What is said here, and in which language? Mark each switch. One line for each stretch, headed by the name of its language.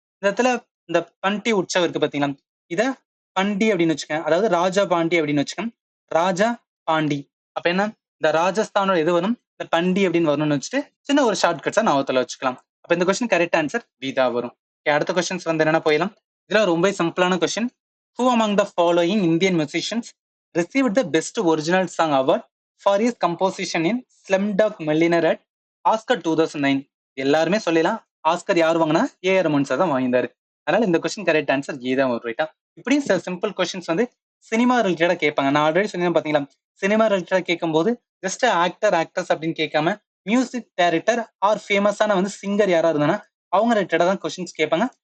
Tamil: இந்த இடத்துல இந்த பண்டி உற்சவ் இருக்கு பாத்தீங்களா, இத பண்டி அப்படின்னு வச்சுக்கேன். அதாவது ராஜா பாண்டி அப்படின்னு வச்சுக்கோங்க. ராஜா பாண்டி. அப்ப என்ன இந்த ராஜஸ்தானோட எது வரும் இந்த பண்டி அப்படின்னு வரணும்னு வச்சுட்டு சின்ன ஒரு ஷார்ட் கட்ஸா ஞாபகத்துல வச்சுக்கலாம். அப்ப இந்த கொஸ்டின் கரெக்ட் ஆன்சர் பி தான் வரும். அடுத்த கொஸ்டின்ஸ் வந்து என்னன்னா போயிடலாம். இதெல்லாம் ரொம்ப சிம்பிளான question.
English: Who among the following Indian musicians received the best original song award for his composition in Slumdog Millionaire at Oscar 2009?
Tamil: எல்லாருமே சொல்லலாம். ஆஸ்கர் யார் வாங்கினா ஏஆர் ரஹ்மான் சார் தான் வாங்கியிருந்தாரு. அதனால இந்த கொஸ்டின் கரெக்ட் ஆன்சர் ஏ தான் வரும். ரைட்டா? இப்படி சிம்பிள் கொஸ்டின்ஸ் வந்து சினிமா ரிலேட்டடா கேட்பாங்க. நான் ஆல்ரெடி சொன்னேன் பாத்தீங்களா, சினிமா ரிலேட்டடா கேட்கும்போது ஜஸ்ட் ஆக்டர் ஆக்டர்ஸ் அப்படின்னு கேட்காம மியூசிக் டைரக்டர் ஆர் ஃபேமஸான வந்து சிங்கர் யாரா இருந்தாங்கன்னா அவங்க ரிலேட்டடா தான் கொஸ்டின்ஸ் கேட்பாங்க.